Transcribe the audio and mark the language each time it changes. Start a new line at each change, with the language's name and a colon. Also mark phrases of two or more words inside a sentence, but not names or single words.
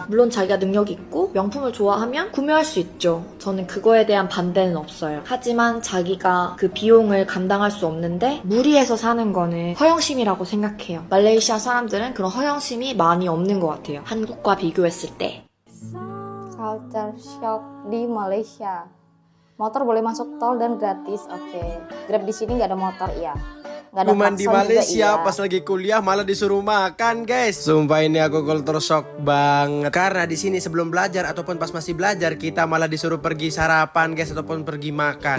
Korean: 물론 자기가 능력이 있고 명품을 좋아하면 구매할 수 있죠. 저는 그거에 대한 반대는 없어요. 하지만 자기가 그 비용을 감당할 수 없는데 무리해서 사는 거는 허영심이라고 생각해요. 말레이시아 사람들은 그런 허영심이 많이 없는 것 같아요. 한국과 비교했을 때.
English: Culture shock
Indonesian: di Malaysia. Motor boleh masuk tol dan gratis. Oke. Grab di sini nggak ada motor, iya. Nggak ada Cuman di klakson juga, Malaysia iya. pas lagi kuliah malah disuruh makan guys. Sumpah ini aku
English: culture shock
Indonesian: banget. Karena di sini sebelum belajar ataupun pas masih belajar kita malah disuruh pergi sarapan guys ataupun pergi makan.